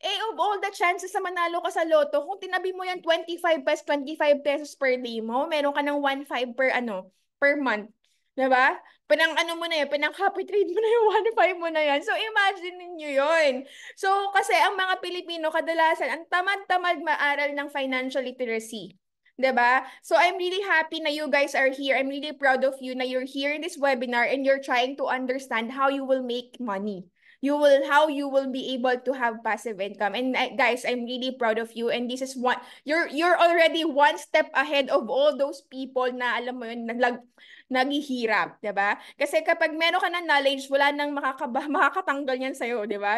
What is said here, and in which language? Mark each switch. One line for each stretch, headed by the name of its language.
English: Of all the chances
Filipino: na manalo ka sa loto, kung tinabi mo yan 25 pesos per day mo, meron ka ng 1.5 per month. Diba? Pinang ano mo na yun, pinang copy trade mo na yung 1.5 mo na yan. So, imagine niyo yun. So, kasi ang mga Pilipino, kadalasan, ang tamad-tamad maaral ng financial literacy. 'Di ba?
English: So I'm really happy na you guys are here. I'm really proud of you na you're here in this webinar and you're trying to understand how you will make money. How you will be able to have passive income. And guys, I'm really proud of you. And this is one, you're already one step ahead of all those people
Filipino: na alam mo yun, naghihirap, 'di ba? Kasi kapag meron ka ng knowledge, wala nang makakatanggal yan sa'yo, 'di ba?